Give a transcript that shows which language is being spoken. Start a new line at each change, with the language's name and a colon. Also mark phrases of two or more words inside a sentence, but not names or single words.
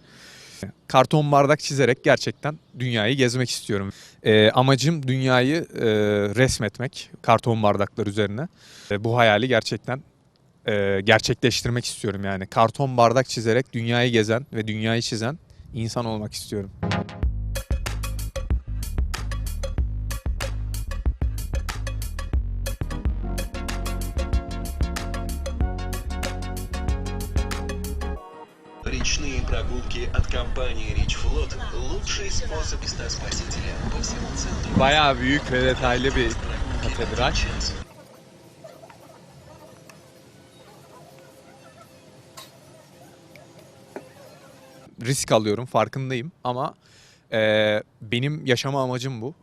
Turkish: Karton bardak çizerek gerçekten dünyayı gezmek istiyorum. Amacım dünyayı resmetmek karton bardaklar üzerine. Bu hayali gerçekten gerçekleştirmek istiyorum yani. Karton bardak çizerek dünyayı gezen ve dünyayı çizen İnsan olmak istiyorum.
Russian: Речные прогулки от компании Rich Flot – лучший способ стать спасителем по всему центру.
Turkish: Bayağı büyük ve detaylı bir katedral. Risk alıyorum, farkındayım ama Benim yaşama amacım bu.